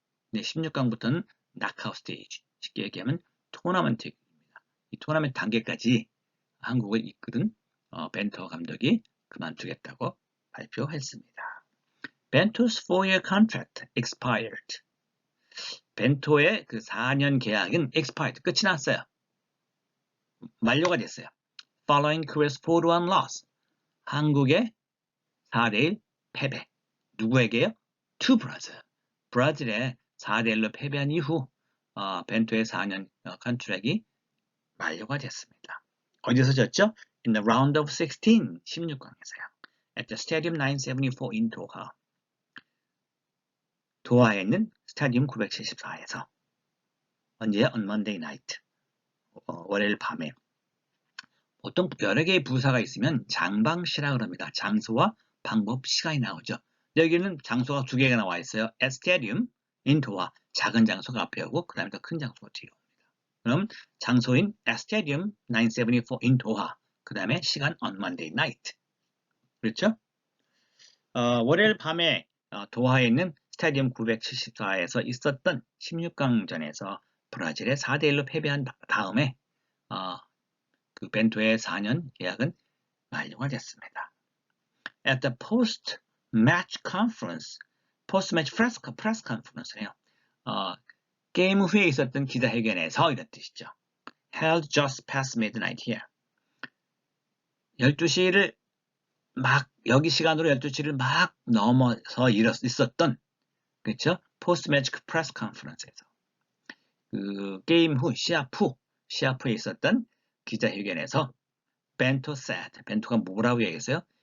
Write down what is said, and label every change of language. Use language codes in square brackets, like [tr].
[ko] 근데 16강부터는 knockout stage, 쉽게 얘기하면 토너먼트입니다. 이 토너먼트 단계까지 한국을 이끄는 벤토 감독이 그만두겠다고 발표했습니다. [en] Bento's 4-year contract expired. [ko] 벤토의 그 4년 계약은 expired, 끝이 났어요. 만료가 됐어요. [en] Following Korea's 4-1 loss. [ko] 한국의 4대1 패배. 누구에게요? [en] To Brazil. [ko] 브라질에 4대1로 패배한 이후 벤토의 4년 컨트랙이 만료가 됐습니다. 어디서 졌죠? [en] In the round of 16, [ko] 16강에서요. [en] At the Stadium 974 in Doha. [ko] 도하에 있는 스타디움 974에서 언제요? [en] On Monday night. [ko] 월요일 밤에. 보통 여러 개의 부사가 있으면 장방시라 그럽니다. 장소와 방법, 시간이 나오죠. 여기는 장소가 두 개가 나와 있어요. [en] At Stadium in Doha. [ko] 작은 장소가 앞에 오고 그 다음에 더 큰 장소가 뒤에 옵니다. 그럼 장소인 [en] At Stadium 974 in Doha. [ko] 그 다음에 시간 [en] On Monday night. [ko] 그렇죠? 월요일 밤에 도하에 있는 스타디움 974에서 있었던 16강전에서 브라질에 4대1로 패배한 다음에 그 벤토의 4년 계약은 만료가 됐습니다. [en] At the post-match conference, post-match press conference네요. [ko] 게임 후에 있었던 기자회견에서 이런 뜻이죠. [en] Held just past midnight here. [ko] 12시를 여기 시간으로 12시를 막 넘어서 있었던, 그렇죠? 포스트-매치 프레스 컨퍼런스에서 그 게임 후, 시합 후에 있었던 기자회견에서 벤토 said, 벤토가 뭐라고 얘기했어요?